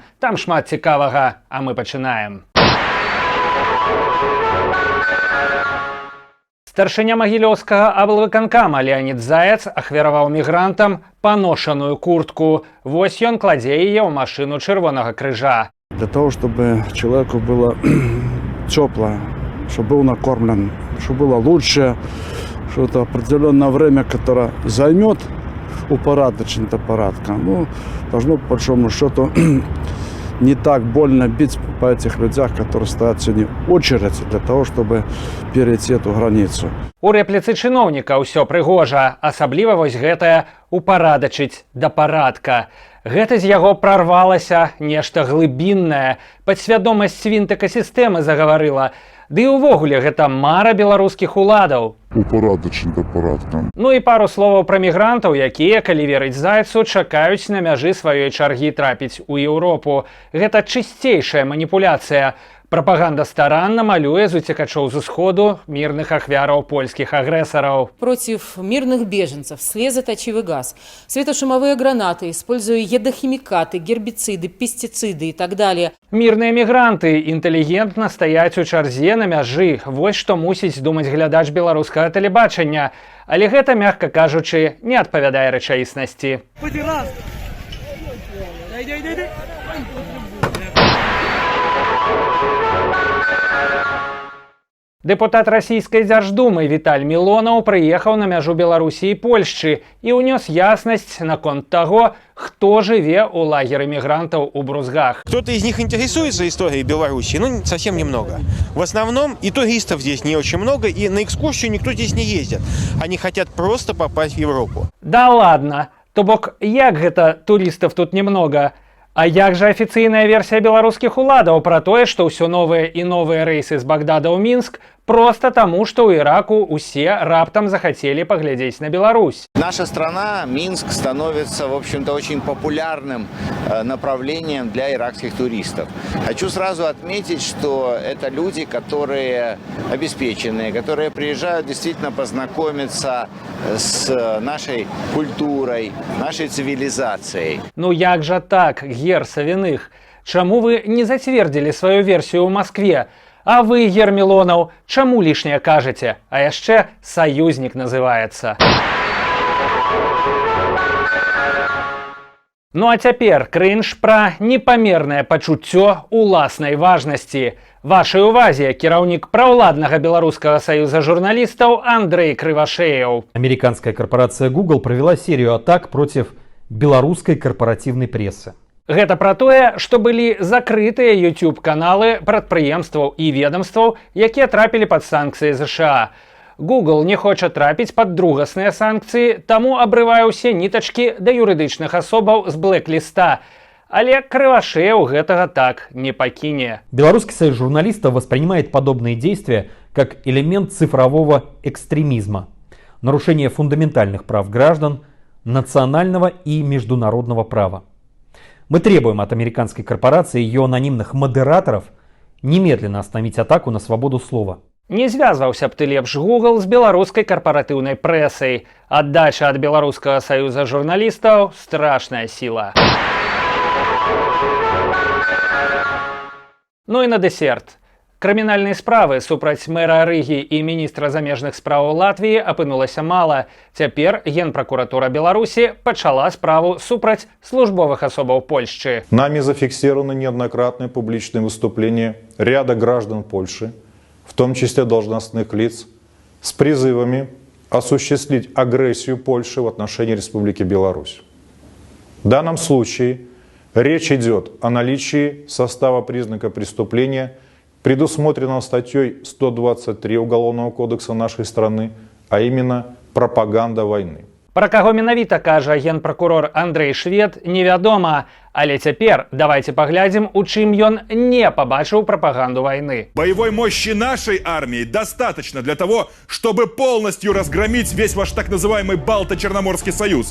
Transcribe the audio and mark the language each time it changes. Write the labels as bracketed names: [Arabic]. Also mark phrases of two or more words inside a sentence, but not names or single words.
[Belarusian] Там шмат цікавага, а мы пачынаем. Старшыня Магілёўскага аблвыканкама Леонид Заяц ахвяраваў мігрантам паношаную куртку. Вось ён кладзе яе ў машину Чырвонага крыжа. [Russian] Для того, чтобы человеку было тепло, чтобы был накормлен, чтобы было лучше, что это определенное время, которое займет упорядоченная парадка. Ну, должно, по большому счету, не так больно бить по этих людях, которые стоят сегодня в очередь для того, чтобы перейти эту границу. [Belarusian] У рэпліцы чыноўніка ўсё прыгожа, асабліва вось гэтае «упарадачыць да парадка». Гэта з яго прарвалася нешта глыбіннае, падсвядомасць свінт экасістэмы загаварыла. Ды і ўвогуле гэта мара беларускіх уладаў. Упарадачыць да парадка. Ну і пару словаў пра мігрантаў, якія, калі верыць Зайцу, чакаюць на мяжы сваёй чаргі трапіць у Еўропу. Гэта чысцейшая маніпуляцыя. Прапаганда старанна малюе з уцекачоў з усходу мирных ахвяраў польскіх агрэсараў. [Russian] Против мирных беженцев слезоточивый газ, светошумовые гранаты, используя ядохимикаты, гербициды, пестициды и так далее. [Belarusian] Мирные мігранты інтэлігентна стаяць у чарзе на мяжы. Вось што мусіць думаць глядач беларускага тэлебачання. Але гэта, мякка кажучы, не адпавядае рэчаіснасці. Депутат Российской Дзярждумы Віталь Мілонаў прыехаў на мяжу Беларусі і Польшчы і ўнёс яснасць наконт таго, хто жыве ў лагеры мигрантов у Брузгах. [Russian] Кто-то из них интересуется историей Беларуси, ну, совсем немного. В основном и туристов здесь не очень много, и на экскурсию никто здесь не ездит. Они хотят просто попасть в Европу. Да ладно, [Belarusian] то бок як гэта [Russian] туристов тут немного? [Belarusian] А як жа афіцыйная версія беларускіх уладаў пра тое, што ўсё новыя і новыя рэйсы з Багдада ў Мінск просто таму, што ў Іраку усе раптам захацелі паглядзець на Беларусь. [Russian] Наша страна, Минск, становится, в общем-то, очень популярным направлением для иракских туристов. Хочу сразу отметить, что это люди, которые обеспеченные, которые приезжают действительно познакомиться с нашей культурой, нашей цивилизацией. [Belarusian] Ну як жа так, Гер Савіных? Чаму вы не зацвердзілі сваю версію ў Маскве? А вы, Гер Мілонаў, чаму лішняе кажаце? А яшчэ саюзнік называецца. Ну а цяпер крынж пра непамернае пачуццё уласнай важнасці. Вашай увазе кіраўнік праўладнага беларускага саюза журналістаў Андрей Крывашеяў. [Russian] Американская корпорация Google провела серию атак против белорусской корпоративной прессы. [Belarusian] Гэта пра тое, што былі закрытыя YouTube-каналы прадпрыемстваў і ведамстваў, якія трапілі пад санкцыі ЗША. Google не хоча трапіць пад другасныя санкцыі, таму абрывае ўсе нітачкі да юрыдычных асобаў з блэк-ліста. Але Крывашеяў гэтага так не пакіне. [Russian] Белорусский союз журналистов воспринимает подобные действия как элемент цифрового экстремизма, нарушение фундаментальных прав граждан, национального и международного права. Мы требуем от американской корпорации и ее анонимных модераторов немедленно остановить атаку на свободу слова. [Belarusian] Не звязваўся б ты лепш Google з беларускай карпаратыўнай прэсай. Аддача ад беларускага саюза журналістаў – страшная сіла. Ну і на дэсерт. Крымінальнай справы супраць мэра Рыгі і міністра замежных спраў Латвіі апынулася мала. Цяпер Генпракуратура Беларусі пачала справу супраць службовых асобаў Польшчы. [Russian] Нами зафиксированы неоднократные публичные выступления ряда граждан Польши, в том числе должностных лиц, с призывами осуществить агрессию Польши в отношении Республики Беларусь. В данном случае речь идет о наличии состава признака преступления, предусмотренного статьей 123 Уголовного кодекса нашей страны, а именно пропаганда войны. [Belarusian] Пра каго менавіта кажа генпракурор Андрэй Швед, невядома. Але цяпер давайте паглядзім, у чым ён не пабачыў прапаганду вайны. [Russian] Боевой мощи нашей армии достаточно для того, чтобы полностью разгромить весь ваш так называемый Балто-Черноморский союз.